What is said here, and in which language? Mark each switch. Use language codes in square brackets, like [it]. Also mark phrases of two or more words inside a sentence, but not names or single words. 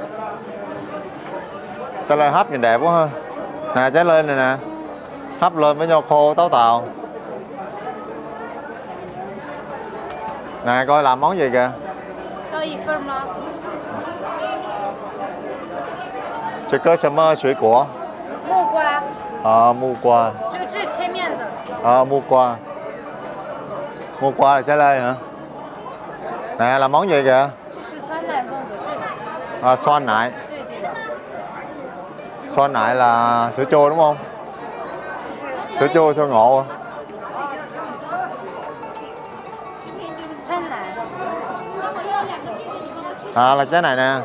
[vi] Trái lê hấp nhìn đẹp quá ha. Nè trái lê này nè, hấp lên với nho khô táo tàu. Nè coi làm món gì kìa. Chỉ có [zh] 什么水果？木瓜。木瓜。就这前面的。 [vi] 木瓜。木瓜 là trái lê hả? Nè làm món gì kìa? Xoan nại. Xoan nại là sữa chua đúng không? Sữa chua sữa ngộ. Là trái này nè.